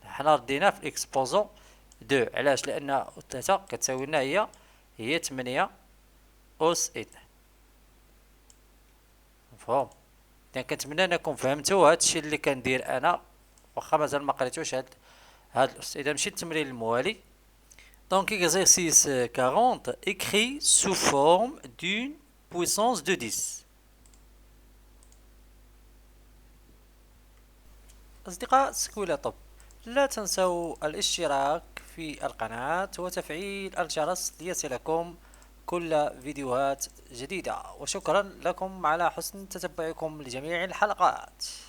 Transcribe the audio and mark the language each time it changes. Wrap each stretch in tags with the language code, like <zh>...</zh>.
<ar>حنا رديناه في الاكسبوزون 2. علاش؟ لان 3 كتساوي لنا هي 8 اس 2. مفهوم؟ اذا كنتمنى انكم فهمتوا هادشي اللي كندير انا، واخا مازال ما قريتوش هاد الاس. اذا مشيت للتمرين الموالي.</ar> <fr>Donc exercice 40, écrit sous forme d'une puissance de 10.</fr> <ar>أصدقاء سكولا طب، لا تنسوا الاشتراك في القناة وتفعيل الجرس ليصلكم كل فيديوهات جديدة، وشكرا لكم على حسن تتبعكم لجميع الحلقات.</ar>